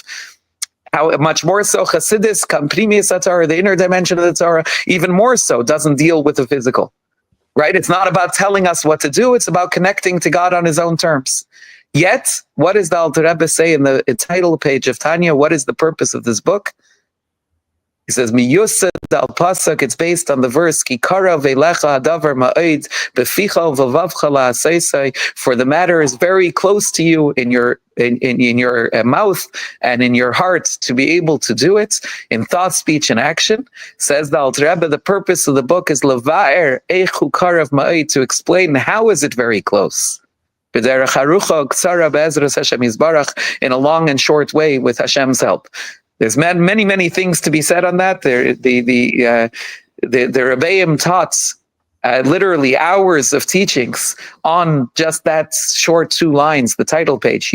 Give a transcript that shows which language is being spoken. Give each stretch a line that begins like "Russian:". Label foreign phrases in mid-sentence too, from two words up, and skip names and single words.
English: How much more so Chassidus, Kamprimius Torah, the inner dimension of the Torah, even more so, doesn't deal with the physical. Right? It's not about telling us what to do. It's about connecting to God on his own terms. Yet, what does the Alter Rebbe say in the title page of Tanya? What is the purpose of this book? He says,
Hebrew: "מיוסד על פסוק."
English: It's based on the verse,
Hebrew: "כי קרוב אליך הדבר מאד בפיך ובלבבך לעשותו."
English: For the matter is very close to you in your mouth and in your heart to be able to do it in thought, speech, and action. Says the Alter Rebbe, the purpose of the book is
Hebrew: לבאר איך קרוב מאד,
English: to explain how is it very close.
Hebrew: בדרך ארוכה קצרה בעזרת השם יתברך,
English: in a long and short way with Hashem's help. There's many things to be said on that. the Rebbeim taught literally hours of teachings on just that short 2 lines, the title page.